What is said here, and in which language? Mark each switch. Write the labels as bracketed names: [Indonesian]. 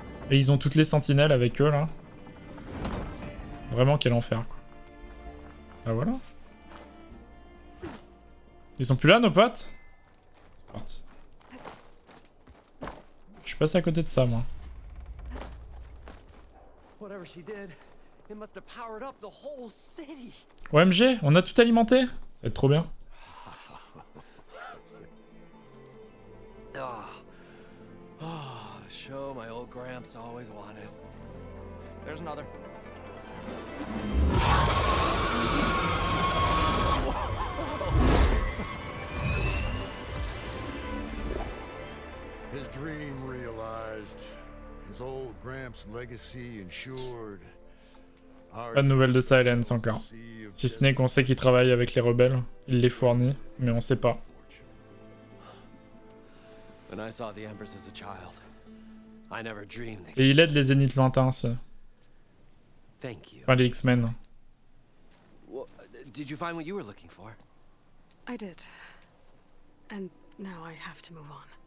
[French] Et ils ont toutes les sentinelles avec eux, là. Vraiment, quel enfer, quoi. Ah, voilà. Ils sont plus là, nos potes? C'est parti. Je suis passé à côté de ça, moi. [English] Whatever she did, it must have powered up the whole city. [French] OMG, on a tout alimenté. Ça va être trop bien. [English] Show my old Gramps always wanted. There's another. His dream realized. His old Gramps' legacy ensured. [French] Pas de nouvelles de Silence encore. Si ce n'est qu'on sait qu'il travaille avec les rebelles. Il les fournit, mais on sait pas. [English] When I saw the Embers as a child, I never dreamed they could... [French] Et il aide les Zéniths lointains aussi. [English] Thank you. [French] Enfin les X-Men. [English] Well, did you find what you were looking for? I did. And now I have to move on.